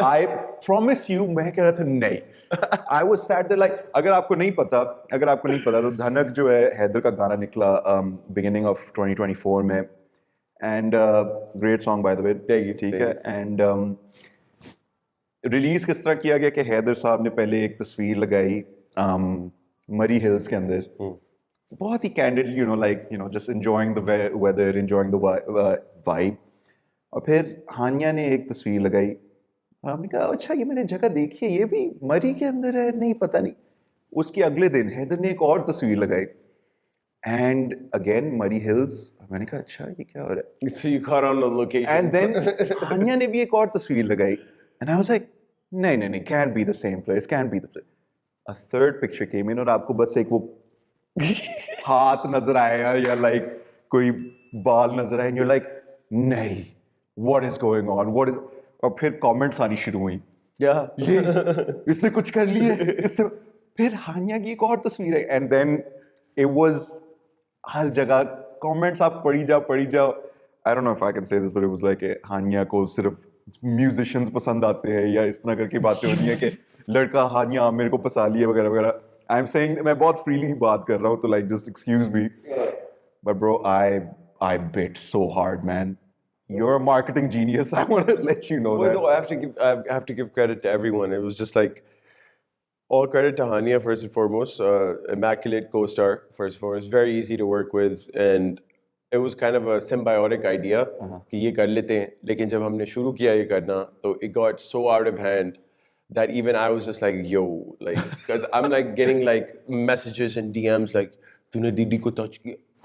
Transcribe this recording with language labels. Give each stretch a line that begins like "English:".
English: I promise you,
Hindi: मैं कह रहा था नहीं.
English: I was sat there like,
Hindi: अगर आपको नहीं पता तो धनक जो है हैदर का गाना निकला
English: beginning of 2024 में, and great song by the way.
Hindi: ठीक है. And रिलीज किस तरह किया गया कि हैदर साहब ने पहले एक तस्वीर लगाई मरी हिल्स के अंदर, बहुत ही candid,
English: you know, just enjoying the weather, enjoying the vibe.
Hindi: और फिर हानिया ने एक तस्वीर लगाई. हमने कहा अच्छा ये मैंने जगह देखी है, ये भी मरी के अंदर है, नहीं पता नहीं. उसके अगले दिन हैदर ने एक और तस्वीर लगाई
English: and again
Hindi: मरी हिल्स. मैंने कहा अच्छा ये क्या हो रहा है.
English: So you caught on the location. And then Hania
Hindi: ने भी एक और तस्वीर लगाई
English: and I was like नहीं can't be the same place, can't be the place. A third picture came in
Hindi: और आपको बस एक वो हाथ नजर आया या like कोई बाल नजर आए
English: and you're like नहीं, what is going on, what is.
Hindi: और फिर कमेंट्स आनी शुरू हुई. ये इसने कुछ कर लिया इससे. फिर हानिया की एक और तस्वीर है
English: and then it was
Hindi: हर जगह कमेंट्स आप पढ़ी जाओ.
English: I don't know if I can say this but it was like
Hindi: हानिया को सिर्फ म्यूजिशियंस पसंद आते हैं या इस तरह करके बातें होती हैं कि लड़का हानिया आमिर को पसा लिया वगैरह वगैरह.
English: I am saying
Hindi: मैं बहुत फ्रीली बात कर रहा हूँ तो
English: Like just excuse me, but bro I bit so hard, man. You're a marketing genius. I want to let you know that. No, I have to give credit to everyone. It was just like all credit to Hania first and foremost. Immaculate co-star first and foremost. Very easy to work with, and it was kind of a symbiotic idea.
Hindi: कि ये कर लेते हैं, लेकिन जब हमने शुरू किया ये करना, तो
English: it got so out of hand that even I was just like, yo, like, because I'm like getting like messages and DMs like,
Hindi: तूने दीदी को touch किया.